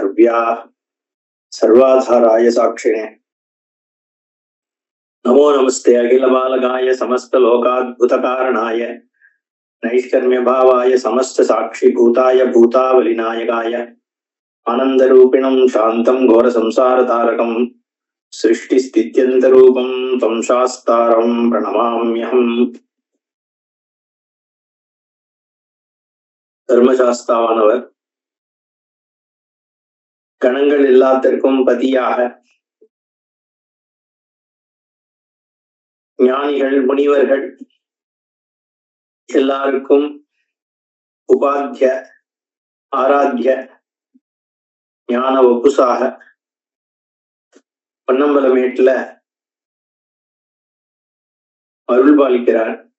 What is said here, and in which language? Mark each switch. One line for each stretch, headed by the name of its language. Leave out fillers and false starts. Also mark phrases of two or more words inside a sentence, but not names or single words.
Sanskrit: सर्वाधाराय साक्षिणे नमो नमस्ते अखिलबालकाय समस्तलोकाद्भुतकारणाय नैष्कर्म्य भावाय समस्त साक्षिभूताय भूतावलिनायकाय आनंदरूपिणं शांतं घोर संसार तारकं सृष्टिस्थित्यन्तरूपं तं शास्तारं प्रणमाम्यहम्।
Tamil: தர்மசாஸ்தாவானவர் கணங்கள் எல்லாத்திற்கும் பதியாக ஞானிகள் முனிவர்கள் எல்லாருக்கும் உபாத்திய ஆராத்திய ஞான வப்புசாக பொன்னம்பலமேட்டுல அருள் பாலிக்கிறார்.